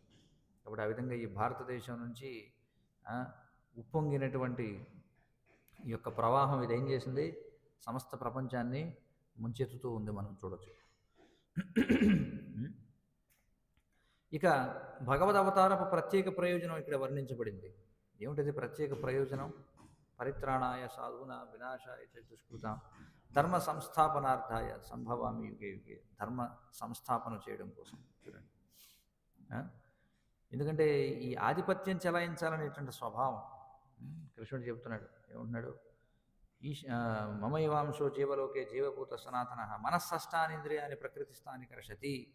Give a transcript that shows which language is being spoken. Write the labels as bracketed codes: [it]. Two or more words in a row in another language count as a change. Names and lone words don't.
[te] కాబట్టి ఆ విధంగా ఈ భారతదేశం నుంచి ఉప్పొంగినటువంటి ఈ యొక్క ప్రవాహం ఇది ఏం చేసింది, సమస్త ప్రపంచాన్ని ముంచెత్తుతూ ఉంది, మనం చూడొచ్చు. ఇక భగవద్ అవతారపు ప్రత్యేక ప్రయోజనం ఇక్కడ వర్ణించబడింది. ఏమిటది ప్రత్యేక ప్రయోజనం? [sa] పరిత్రాణాయ సాధూనా వినాశాయ చ దుష్కృతాం ధర్మ సంస్థాపనార్థాయ సంభవామి యుగే యుగే. [te] ధర్మ సంస్థాపన చేయడం కోసం. చూడండి, ఎందుకంటే ఈ ఆధిపత్యం చెలాయించాలనేటువంటి స్వభావం కృష్ణుడు చెబుతున్నాడు. [sa] ఏమంటున్నాడు, మమైవాంశో జీవలోకే జీవభూత సనాతన మనస్సష్టానింద్రియాన్ని ప్రకృతిస్థాని కర్షతి.